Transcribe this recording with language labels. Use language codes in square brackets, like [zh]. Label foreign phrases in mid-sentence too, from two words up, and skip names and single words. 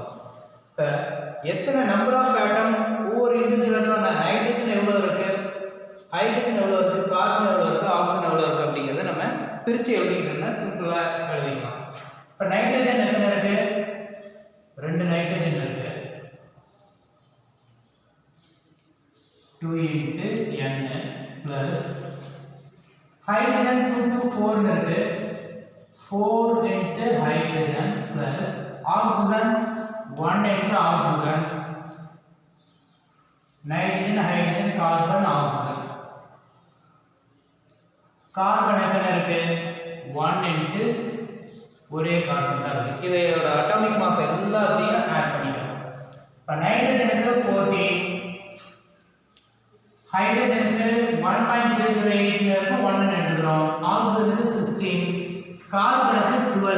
[ta] இப்போ எத்தனை [en] number of atom [ta] ஒவ்வொரு இண்டிவிஜுவல் ஹைட்ரஜன் எவ்வளோ இருக்குது, ஹைட்ரஜன் எவ்வளோ இருக்குது, கார்பன் எவ்வளோ இருக்குது, ஆக்சிஜன் எவ்வளோ இருக்குது அப்படிங்கிறத நம்ம பிரித்து எழுதிக்கிட்டோம்னா சிம்பிளாக எழுதிக்கலாம். இப்போ நைட்ரஜன் எத்தனை இருக்குது? 2 நைட்ரஜன் இருக்குது. 2 × N ப்ளஸ் ஹைட்ரஜன் 2 to 4 இருக்கு. [en] 4 × hydrogen plus oxygen 1 × oxygen. nitrogen, hydrogen, carbon, oxygen. [ta] carbon எத்தனை இருக்கு? 1 × ஒரே கார்பன் தான் இருக்கு. இதோட [en] atomic mass [ta] எல்லாத்தையும் ஆட் பண்ணிக்கலாம். இப்போ நைட்ரஜனுக்கு 14, ஹைட்ரஜனுக்கு 1.008 இருக்கு, 1 எடுத்துக்கிறோம். ஆக்சிஜனுக்கு 16, கார்பனுக்கு 12.